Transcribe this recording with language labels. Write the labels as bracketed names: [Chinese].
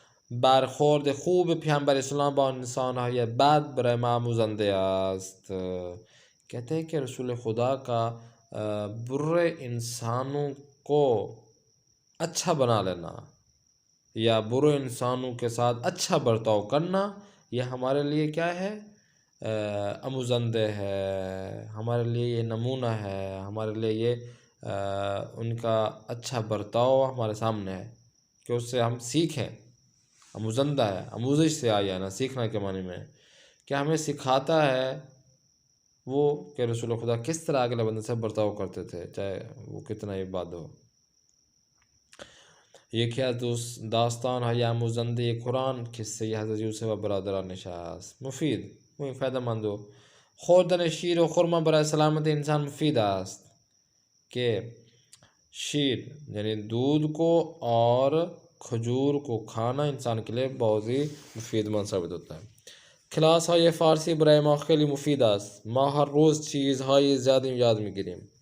[Persian] برخورد خوب پیامبر اسلام با انسانهای بد برای ما آموزنده است. [Urdu] کہتے ہیں کہ رسول خدا کا برے انسانوں کو اچھا بنا لینا یا برے انسانوں کے ساتھ اچھا برتاؤ کرنا، یہ ہمارے لیے کیا ہے؟ آموزندہ ہے، ہمارے لیے یہ نمونہ ہے، ہمارے لیے یہ ان کا اچھا برتاؤ ہمارے سامنے ہے کہ اس سے ہم سیکھیں. آموزندہ ہے، آموزش سے آیا ہے نا، سیکھنا کے معنی میں کہ ہمیں سکھاتا ہے وہ کہ رسول خدا کس طرح اگلے بندے سے برتاؤ کرتے تھے، چاہے وہ کتنا ہی بات ہو. یہ کیا داستان ہے یا [Persian] آموزنده قرآن قصه حضرت یوسف و برادرانش است. [Urdu] مفید، فایده مند ہو. [Persian] خوردن شیر و خرما برای سلامت انسان مفید است. [Urdu] کہ شیر یعنی دودھ کو اور کھجور کو کھانا انسان کے لیے بہت ہی مفید مند ثابت ہوتا ہے. [Persian] کلاس های فارسی برای ما خیلی مفید است. ما هر روز چیزهای زیادی یاد میگیریم.